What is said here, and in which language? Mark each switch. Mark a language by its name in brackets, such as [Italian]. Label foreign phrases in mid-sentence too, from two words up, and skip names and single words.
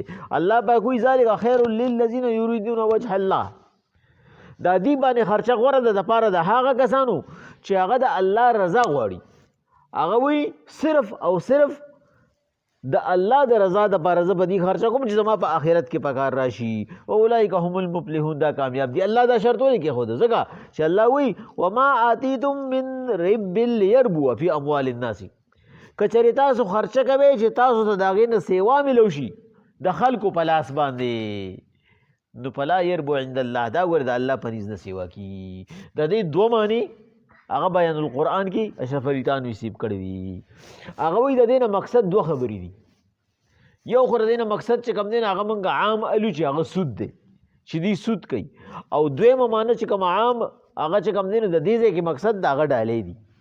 [Pashto] الله پاک وایي [Arabic] ذلک خیر للذین یریدون وجه الله، [Pashto] دا دې باندې خرچه غوره ده دپاره د هغه کسانو چې هغه د الله رضا غواړي. هغه وایي صرف او صرف د الله د رضا دپاره زه به دې خرچه کوم چې زما په آخرت کې په کار راشي. [Arabic] واولئک هم المفلحون، [Pashto] دا کامیاب دي. الله دا شرط ولې کېښوده ځکه چې الله وایي [Arabic] وما آتیتم من رب لیربو فی اموال الناس، [Pashto] که چېرې تاسو خرچه کوئ چې تاسو ته د هغې نه سیوا میلو شي د خلکو په لاس باندې، نو [Arabic] فلا یربو عند الله، [Pashto] دا ګوره د الله په نزد نه سیوا کېږي. د دې دوه معنی هغه بیان القرآن کې اشرف علي تانوي صاحب کړی دي. هغه وایي د دې نه مقصد دوه خبرې دي. یو خو د دې نه مقصد چې کوم دی نه هغه موږ عام الو چې هغه سود دی چې دوی سود کوي، او دویمه معنی چې کوم عام هغه چې کوم دی نو د دې ځای کې مقصد د هغه ډالۍ دي.